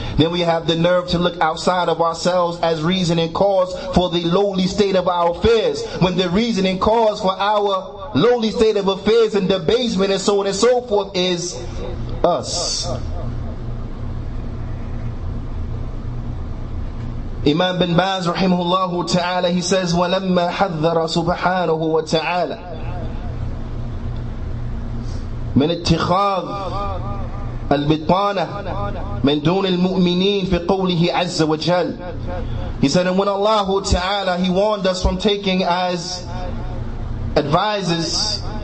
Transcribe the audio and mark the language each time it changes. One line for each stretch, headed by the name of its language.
English: Then we have the nerve to look outside of ourselves as reason and cause for the lowly state of our affairs, when the reason and cause for our lowly state of affairs and debasement and so on and so forth is us.
Arabic: Imam bin Baz rahimahullah ta'ala,
English: he says,
Arabic: وَلَمَّا حَذَّرَ سُبْحَانَهُ وَتَعَالَى من اتخاذ البطانة من دون المؤمنين في قوله عز وجل.
English: He said, and when Allah Ta'ala, He warned us from taking as advisors